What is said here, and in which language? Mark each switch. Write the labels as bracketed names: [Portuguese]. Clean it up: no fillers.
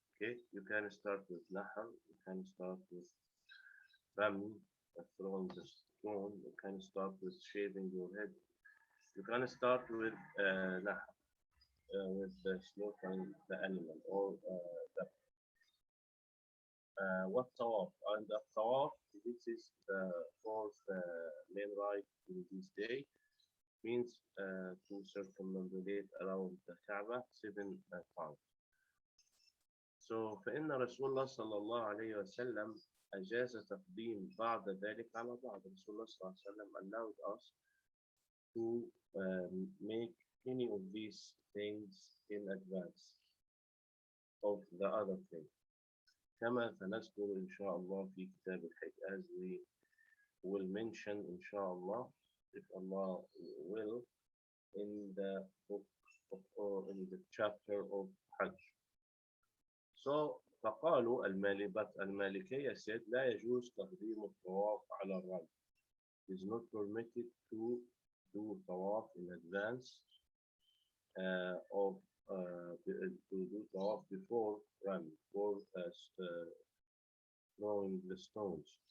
[English] Okay, you can start with nahr, you can start with rami, throwing the stone, you can start with shaving your head, you can start with nahr, with slaughtering the animal, or what tawaf. And the tawaf, this is the fourth main rite in this day, means to circumambulate around the Kaaba 7 times. So [Arabic] فإن رسول الله صلى الله عليه وسلم أجاز تقديم بعض ذلك على بعض. [English] Rasulullah [Arabic] صلى الله عليه وسلم [English] allowed us to make any of these things in advance of the other thing. [Arabic] كما سنذكر إن شاء الله في كتاب الحج, [English] as we will mention [Arabic] إن شاء الله, [English] if Allah will, in the book or in the chapter of Hajj. So [Arabic] فقالوا المالكية [English] said [Arabic] لا يجوز تقديم الطواف على الرمي. [English] It is not permitted to do tawaf in advance of to do tawaf before rami, before throwing the stones.